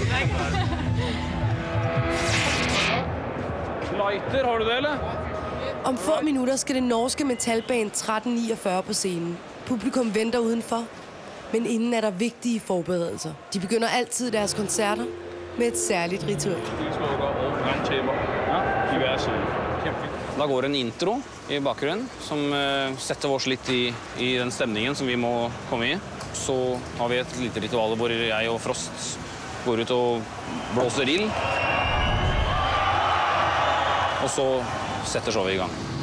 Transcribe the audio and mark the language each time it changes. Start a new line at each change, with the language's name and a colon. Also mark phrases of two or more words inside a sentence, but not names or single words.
Norwegian: Lighter, har du det, eller?
Danish: Om få minutter skal det norske metalband 1349 på scenen. Publikum venter udenfor. Men inden er der vigtige forberedelser. De begynder altid deres koncerter med et særligt ritual.
Norwegian: Da går en intro i bakgrunnen, som setter oss litt i den stemningen som vi må komme i. Så har vi et lite ritual hvor jeg og Frost går ut og blåser ild. Og så setter showet i gang.